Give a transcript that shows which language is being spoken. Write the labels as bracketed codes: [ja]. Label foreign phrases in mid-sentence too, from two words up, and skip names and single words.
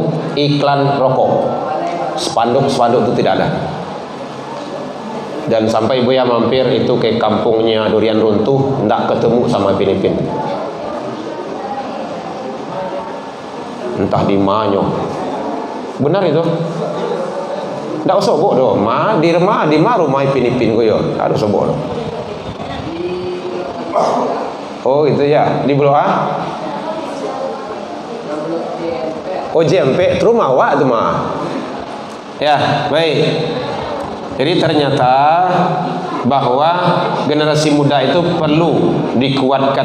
[id] Iklan rokok. Spanduk itu tidak ada. Dan sampai Buya mampir itu ke kampungnya Durian Runtuh, tidak ketemu sama Filipin. Entah di mana. Benar itu. Tidak usah [min] sobok doh. Di rumah Filipin ko yo. Harus sobok doh. [id] Oh itu ya, di Blok A. [min] Oh JMP, terus awak tu mah. [id] Ya, baik. Jadi ternyata bahwa generasi muda itu perlu dikuatkan.